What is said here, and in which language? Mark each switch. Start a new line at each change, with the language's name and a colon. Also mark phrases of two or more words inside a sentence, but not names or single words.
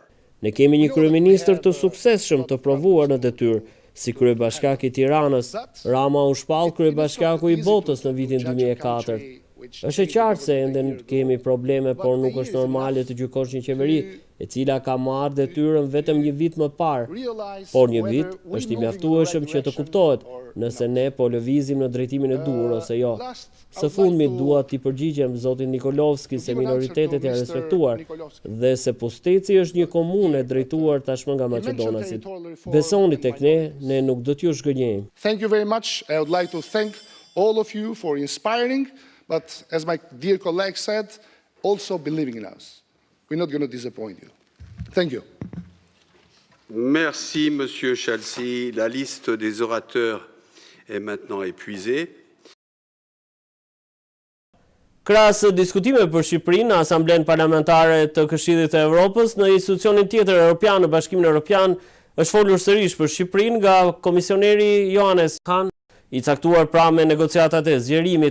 Albanian: Ne kemi një kryeministër të suksesshëm të provuar në detyrë, si kryebashkiak i Tiranës. Rama u shpall kryebashkiaku i botës në vitin 2004. Është e qartë se ende kemi probleme, por nuk është normale të gjykosh një qeveri e cila ka marrë detyrën vetëm një vit më parë. Por një vit është i mjaftueshëm që të kuptohet nëse ne po lëvizim në drejtimin e duhur ose jo. Së fundmi dua t'i përgjigjem zotit Nikolovski se minoritetet janë respektuar dhe se Pusteci është një komunë e drejtuar tashmë nga maqedonasit. Besoni tek ne, ne nuk do t'ju shgënjejmë.
English: Thank you very much. I would like to thank all of you for inspiring, but as my dear colleague said, also believing in us. We're not going to disappoint you. Thank you.
French: Merci, Monsieur Chalsi. La liste des orateurs est maintenant épuisée.
Albanian: Krahas diskutime për Shqipërinë në Asamblenë Parlamentare të Këshillit të Evropës, në institucionin tjetër evropian, në Bashkimin Evropian, është folur sërish për Shqipërinë nga komisioneri Johannes Hahn, i caktuar pra me negociatat e zgjerimit.